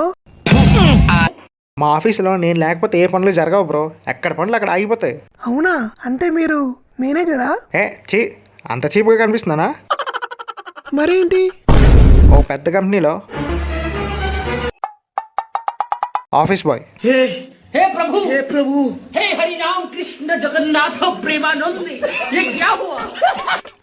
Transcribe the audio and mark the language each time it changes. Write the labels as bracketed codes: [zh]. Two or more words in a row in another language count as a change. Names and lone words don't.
[te] మా ఆఫీసులో నేను లేకపోతే ఏ పనులు జరగవు బ్రో. ఎక్కడ పనులు అక్కడ ఆగిపోతాయి. అవునా? అంటే మీరు మేనేజరా? అంత చీప్గా కనిపిస్తున్నానా? మరేంటి? ఓ పెద్ద కంపెనీలో [en] office boy. [hi] हे प्रभु, हे प्रभु, हे हरि राम कृष्ण जगन्नाथ प्रेमानंद, ये क्या हुआ?